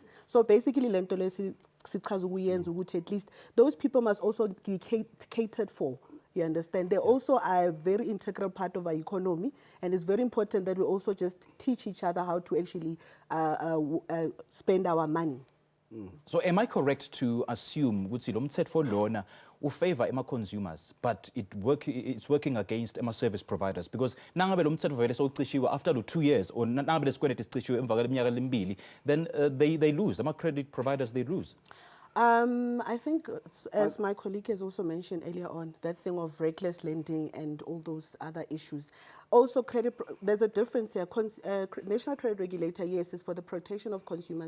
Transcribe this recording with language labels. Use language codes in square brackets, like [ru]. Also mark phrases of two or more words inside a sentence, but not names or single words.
[en] So basically, at least those people must also be catered for. You understand? They also are a very integral part of our economy, and it's very important that we also just teach each other how to actually spend our money. So am I correct to assume [ss] ukuthi lo mthetho lona ufavor [en] consumers, but it's working against service providers? [ss] Because nangabe lo mthetho vele sowucishiwe [en] after 2 years, or [ss] nangabe lesikweleti sicishiwe emva kweminyaka lemibili, [en] then they lose. Credit providers, they lose. I think, as my colleague has also mentioned earlier on, that thing of reckless lending and all those other issues. Also, there's a difference here. National Credit Regulator, yes, is for the protection of consumers.